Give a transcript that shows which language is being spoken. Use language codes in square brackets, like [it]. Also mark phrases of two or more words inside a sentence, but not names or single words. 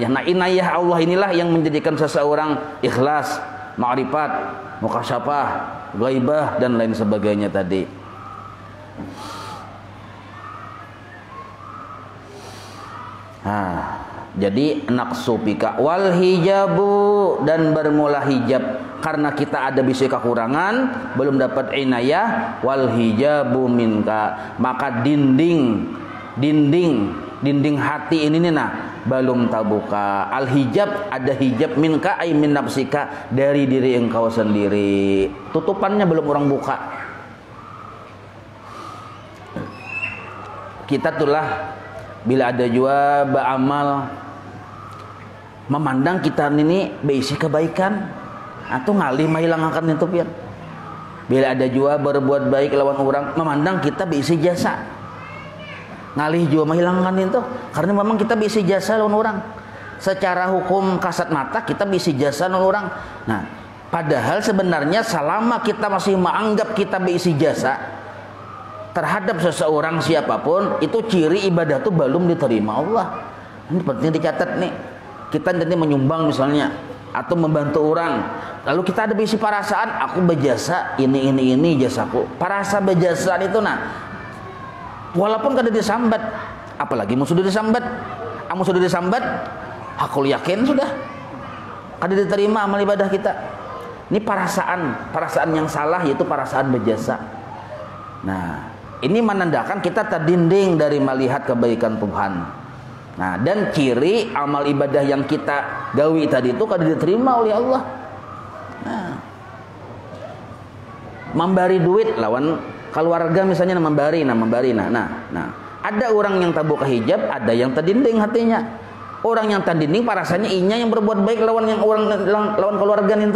[bjn] Nah, inayah Allah inilah yang menjadikan seseorang ikhlas, ma'rifat, mukasyafah, ghaibah dan lain sebagainya tadi. [ar] Jadi naqsu bika wal hijabu, [bjn] dan bermula hijab karena kita ada bisa kekurangan belum dapat inayah. [ar] Wal hijabu minka, [bjn] maka dinding hati ini nah belum terbuka. [ar] Al hijab, ada hijab minka ay min nafsika, [bjn] dari diri engkau sendiri, tutupannya belum orang buka. Kita tulah bila ada jua beramal memandang kita ini berisi kebaikan atau ngalih menghilangkan itu pian. Bila ada jua berbuat baik lawan orang memandang kita berisi jasa, ngalih jua menghilangkan itu karena memang kita berisi jasa lawan orang. Secara hukum kasat mata kita berisi jasa lawan orang. Nah, padahal sebenarnya selama kita masih menganggap kita berisi jasa terhadap seseorang siapapun, itu ciri ibadah itu belum diterima Allah. Ini penting dicatat nih. Kita nanti menyumbang misalnya atau membantu orang, lalu kita ada bisi perasaan aku berjasa ini jasaku. Perasa berjasa itu nah, walaupun kada disambat, apalagi mau sudah disambat, aku yakin sudah kada diterima amal ibadah kita. Ini perasaan yang salah, yaitu perasaan berjasa. Nah, ini menandakan kita terdinding dari melihat kebaikan Tuhan. Nah, dan ciri amal ibadah yang kita gawi tadi itu kada diterima oleh Allah. Nah, memberi duit lawan keluarga misalnya memberi. Nah, ada orang yang terbuka hijab, ada yang terdinding hatinya. Orang yang terdinding parasannya inya yang berbuat baik lawan keluarga itu.